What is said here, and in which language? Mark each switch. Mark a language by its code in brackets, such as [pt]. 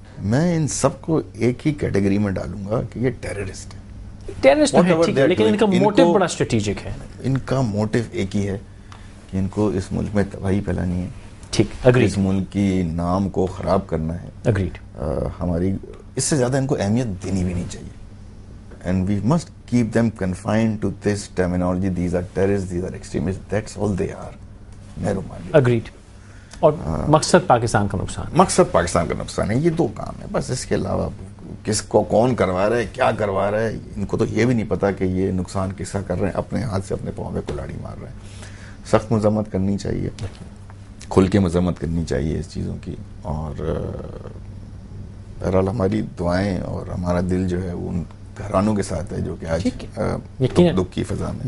[ur] میں ان سب کو ایک ہی کیٹیگری میں ڈالوں گا کہ یہ ٹیررسٹ ہیں. ٹیررسٹ ہے لیکن ان کا موٹیو بڑا اسٹریٹجک ہے. ان کا موٹیو ایک ہی ہے کہ ان کو اس ملک میں تباہی پھیلانی ہے, ٹھیک, اگریڈ, اس ملک کی نام کو خراب کرنا ہے, اگریڈ. ہماری اس سے زیادہ ان کو اہمیت دینی بھی نہیں چاہیے. [en] And we must keep them confined to this terminology. These are terrorists, these are extremists. That's all they are. Agreed. [ur] اور مقصد پاکستان کا نقصان, مقصد پاکستان کا نقصان ہے. یہ دو کام ہے بس, اس کے علاوہ کس کو کون کروا رہا ہے, کیا کروا رہا ہے, ان کو تو یہ بھی نہیں پتا کہ یہ نقصان کس کا کر رہے ہیں. اپنے ہاتھ سے اپنے پاؤں پہ کلاڑی مار رہے ہیں. سخت مذمت کرنی چاہیے, کھل کے مذمت کرنی چاہیے اس چیزوں کی, اور بہرحال ہماری دعائیں اور ہمارا دل جو ہے وہ ان گھرانوں کے ساتھ ہے جو کہ آج دکھ کی فضا میں.